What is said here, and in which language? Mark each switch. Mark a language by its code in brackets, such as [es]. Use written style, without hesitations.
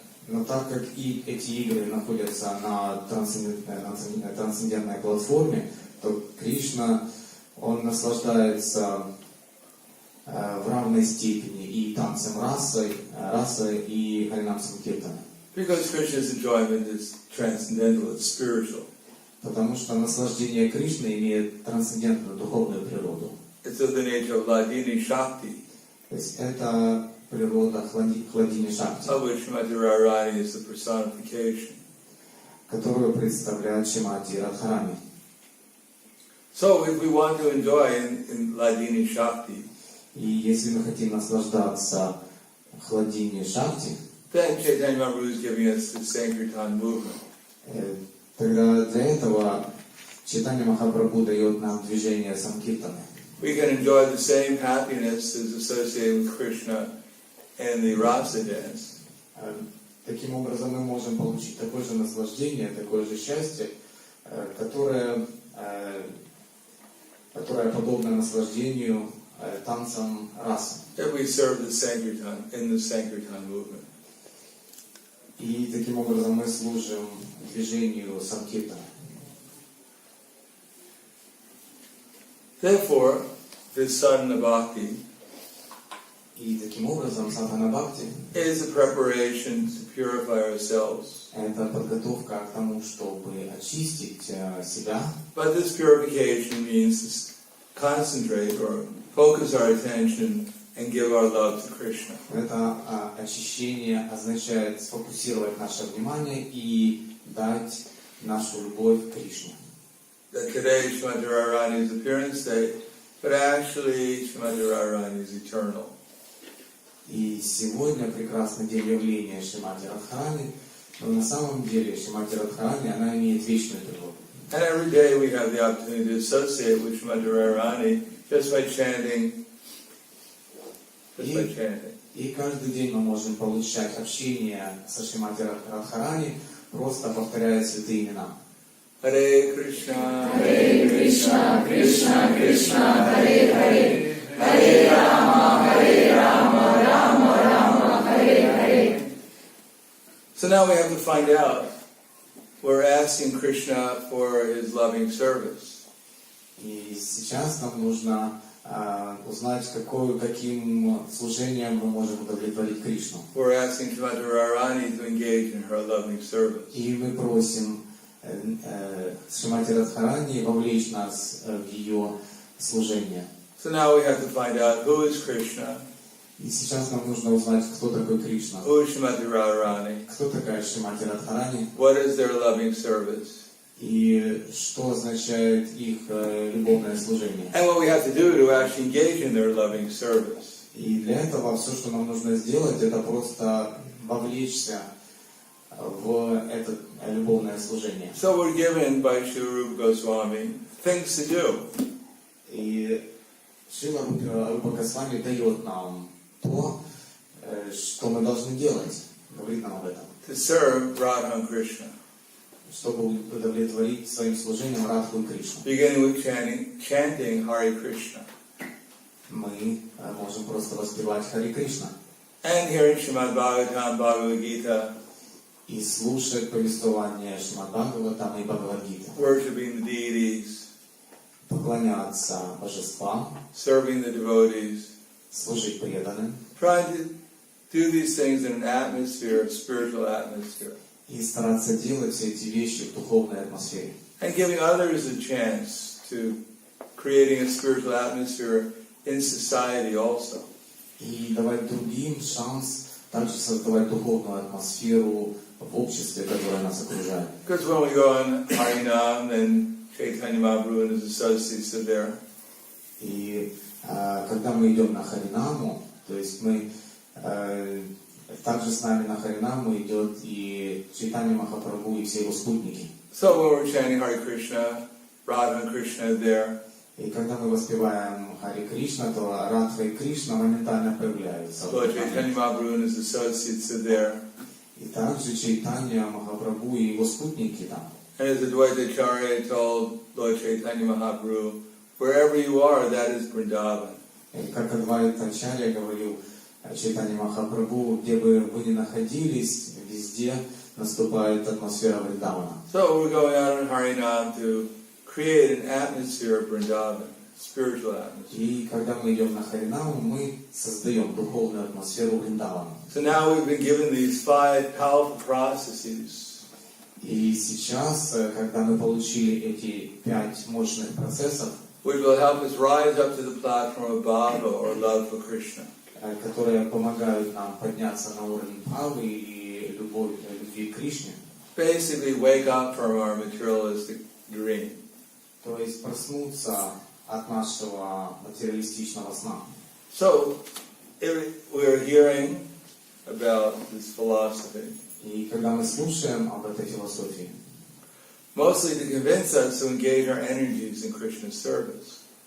[ru] Но так как и эти игры находятся на трансцендентной платформе, то Кришна, он наслаждается в равной степени и танцем расы и Харинам Санкиртаной. [en] Because Krishna's enjoyment is transcendental, it's spiritual. [ru] Потому что наслаждение Кришны имеет трансцендентную духовную природу. [en] It's of the nature of Ladini Shakti. [ru] То есть это природа Хладини Шакти, [en] Of which Srimati Radharani is the personification. [ru] которую представляет Шримати Радхарани. [en] So if we want to enjoy in Ladini Shakti, [ru] И если мы хотим наслаждаться Хладини Шакти, [en] then Chaitanya Mahaprabhu is giving us the Sankirtan movement. [ru] тогда для этого Чайтанья Махапрабху дает нам движение Санкиртаны. [en] We can enjoy the same happiness as associated with Krishna and the rasa dance. [ru] Таким образом мы можем получить такое же наслаждение, такое же счастье, которое подобно наслаждению танцам расы. [en] If we serve the Sankirtan in the Sankirtan movement. [ru] И таким образом мы служим движению Санкиртаны. [en] Therefore, this sadhana bhakti [ru] И таким образом садхана бхакти [en] is a preparation to purify ourselves. [ru] это подготовка к тому, чтобы очистить себя. [en] But this purification means to concentrate or focus our attention and give our love to Krishna. [ru] Это очищение означает сфокусировать наше внимание и дать нашу любовь к Кришне. [en] That today Srimati Radharani's appearance day, but actually Srimati Radharani is eternal. [ru] И сегодня прекрасный день явления Шримати Радхарани, но на самом деле Шримати Радхарани, она имеет вечную природу. [en] And every day we have the opportunity to associate with Srimati Radharani just by chanting. [ru] И каждый день мы можем получать общение со Шримати Радхарани, просто повторяя святые имена. [sa] Hare Krishna, Krishna, Krishna Krishna, Hare Hare, Hare Rama, Rama Rama, Hare Hare. [en] So now we have to find out. We're asking Krishna for his loving service. [ru] И сейчас нам нужно узнать, каким служением мы можем удовлетворить Кришну. [en] We're asking Srimati Radharani to engage in her loving service. [ru] И мы просим Шримати Радхарани вовлечь нас в ее служение. [en] So now we have to find out who is Krishna, [ru] И сейчас нам нужно узнать, кто такой Кришна, [en] who is Srimati Radharani, [ru] кто такая Шримати Радхарани, [en] what is their loving service, [ru] и что означает их любовное служение. [en] and what we have to do to actually engage in their loving service. [ru] И для этого все, что нам нужно сделать, это просто вовлечься в это любовное служение. [en] So we're given by Srila Rupa Goswami things to do. [ru] И Шрила Рупа Госвами дает нам то, что мы должны делать, говорит нам об этом, [en] To serve Radha and Krishna, [ru] чтобы удовлетворить своим служением Радху и Кришну. [en] beginning with chanting Hare Krishna, [ru] Мы можем просто воспевать Хари Кришна [en] and hearing Srimad Bhagavatam, Bhagavad Gita, [ru] и слушать повествование Шримад Бхагаватам и Бхагавад-гиты, [en] worshiping the deities, [ru] поклоняться божествам, [en] serving the devotees, [ru] служить преданным [en] trying to do these things in an atmosphere, a spiritual atmosphere, [ru] и стараться делать все эти вещи в духовной атмосфере. [en] and giving others a chance to creating a spiritual atmosphere in society also. [ru] И давать другим шанс также создавать духовную атмосферу в обществе, которое нас окружает. [en] Because when we go on Harinam, then Chaitanya Mahaprabhu and his associates are there. [ru] И когда мы идем на Харинаму, то есть мы также с нами на Харинаму идет и Чайтанья Махапрабху и все его спутники. [en] So when we're chanting Hare Krishna, Radha and Krishna are there. [ru] И когда мы воспеваем Хари Кришна, то Радха и Кришна моментально появляются. [en] Lord Chaitanya Mahaprabhu and his associates are there. [ru] И также Чайтанья Махапрабху и его спутники там. [en] And as Advaitacharya told Lord Chaitanya Mahaprabhu, wherever you are, that is Vrindavan. [ru] И как Адвайтачарья говорил Чайтанья Махапрабху, где бы вы ни находились, везде наступает атмосфера Вриндавана. [en] So we're going out on Harinam to create an atmosphere of Vrindavan, spiritual atmosphere. [ru] И когда мы идем на Харинаму, мы создаем духовную атмосферу Вриндавана. [en] So now we've been given these 5 powerful processes. [ru] И сейчас, когда мы получили эти 5 мощных процессов, [en] which will help us rise up to the platform of Bhava or love for Krishna. [ru] которые помогают нам подняться на уровень Бхавы и любви к Кришне. [en] Basically, wake up from our materialistic dream. [ru] То есть проснуться от нашего материалистичного сна. [en] So, we're hearing about this philosophy. [ru] И когда мы слушаем об этой философии, [en] mostly to convince us to engage our energies in Krishna's service.